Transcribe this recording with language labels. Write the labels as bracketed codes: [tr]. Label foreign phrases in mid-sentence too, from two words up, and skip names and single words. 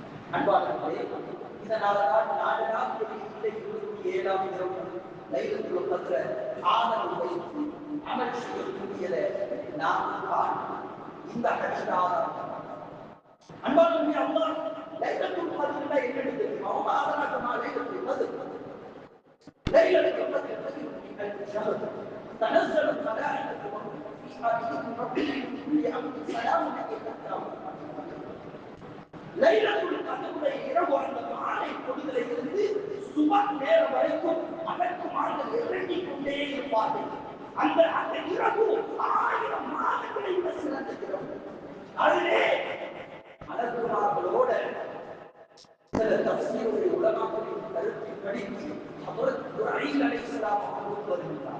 [ta] அன்பாளர்களே, இதனால்தான் நாடெல்லாம் இன்றைக்கு 27ஆம் இரவு லைலத்துல் கத்ர ஆதரவு வைத்து அமல் செய்யக்கூடியதை நாம் காணும். இந்த ஹதீஸ் ஆதாரம். அன்பாளர்களே, அல்லாஹ் லைலத்துல் கத்ர என்னன்னு தெரியுமா? ஆதரகமா லைலத்துல் கத்ர். லைலத்துல் கத்ர் [ar] خير من ألف شهر تنزل الملائكة والروح فيها بإذن ربهم من كل أمر سلام هي حتى [ta] லைலத்துல் கத்ருடைய இரவு அந்த மாலை பொழுதிலிருந்து சுபஹ் நேரம் வரைக்கும் மலக்குமார்கள் இறங்கிக் கொண்டே இருப்பார்கள். அந்த இரவு 1000 மாதங்களை விட சிறந்த இரவு. அதிலே மலக்குமார்களோட சில தஃசீருடைய உலமாக்களின் கருத்தின்படி ஹஜ்ரத் இப்ராஹீம் அலைஹிஸ்ஸலாம் அவர்கள் வருகிறார்.